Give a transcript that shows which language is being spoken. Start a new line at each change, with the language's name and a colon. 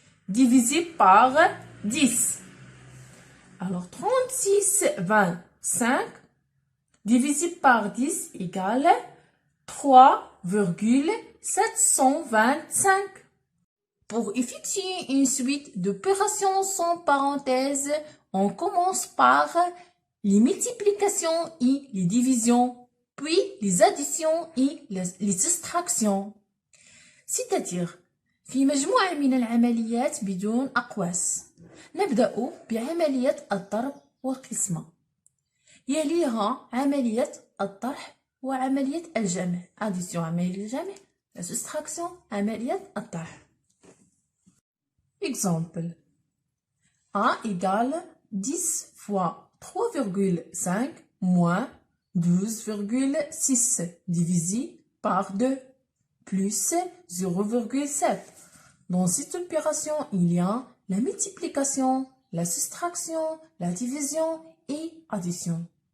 French: divisé par 10. Alors, 36, 25 divisé par 10 égale 3,725. Pour effectuer une suite d'opérations sans parenthèse, on commence par les multiplications et les divisions, puis les additions et les soustractions. C'est-à-dire
Arabic: في مجموعة من العمليات بدون أقواس. نبدأ بعملية الضرب والقسمة، يليها عملية الطرح وعملية الجمع. addition عملية الجمع، la soustraction عملية الطرح.
French: Exemple. A égale 10 fois 3,5 moins 12,6 divisé par 2 plus 0,7. Dans cette opération, il y a la multiplication, la soustraction, la division et addition.